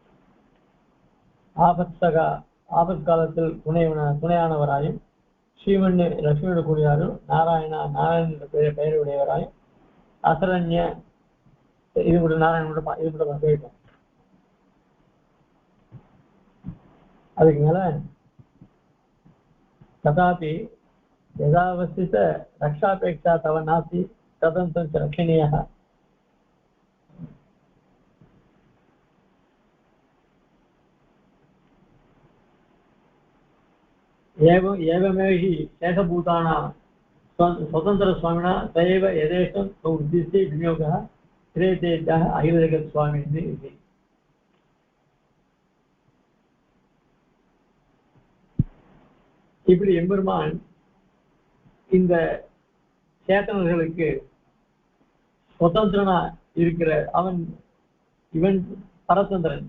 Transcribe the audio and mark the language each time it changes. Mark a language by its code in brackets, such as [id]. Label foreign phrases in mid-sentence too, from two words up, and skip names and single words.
[ta] ஆபத் காலத்தில் துணையானவராயும் ஸ்ரீமன் லட்சுமியோட கூடியாரும் நாராயண பெயருடையவராயும் அசரண்ய இது கூட நாராயணோட இது கூட போயிட்டோம். அதுக்கு மேல [sa] तथापि यथावस्थित रक्षापेक्षा तव नास्ति तदन्तं रक्षणीयः एवमेव हि शेषभूतानां स्वतन्त्रस्वामिना तयैव यथेष्टं उद्दिश्य विनियोगः क्रियतेत्यः अखिलजगत्स्वामिनः इति. [ta] இப்படி எம்பெருமான் இந்த சேத்தனர்களுக்கு சுதந்திரனா இருக்கிற இவன் பரதந்திரன்.